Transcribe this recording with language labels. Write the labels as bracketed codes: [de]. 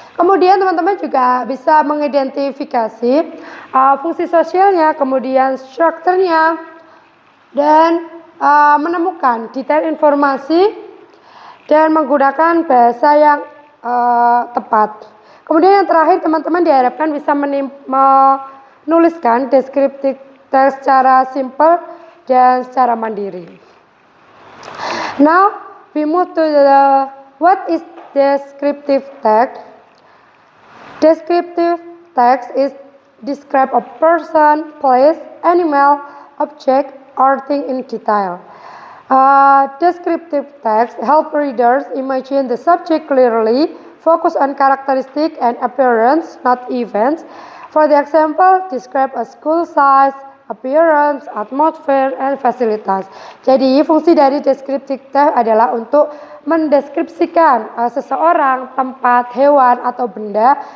[id] Kemudian teman-teman juga bisa mengidentifikasi fungsi sosialnya, kemudian strukturnya, dan menemukan detail informasi dan menggunakan bahasa yang tepat. Kemudian yang terakhir teman-teman diharapkan bisa menuliskan descriptive text secara simple dan secara mandiri. [en] Now we move to the what is descriptive text. Descriptive text is describe a person, place, animal, object, or thing in detail. Descriptive text help readers imagine the subject clearly, focus on characteristic and appearance, not events. For the example, describe a school size, appearance, atmosphere, and facilities. [id] Jadi fungsi dari descriptive text adalah untuk mendeskripsikan seseorang, tempat, hewan, atau benda.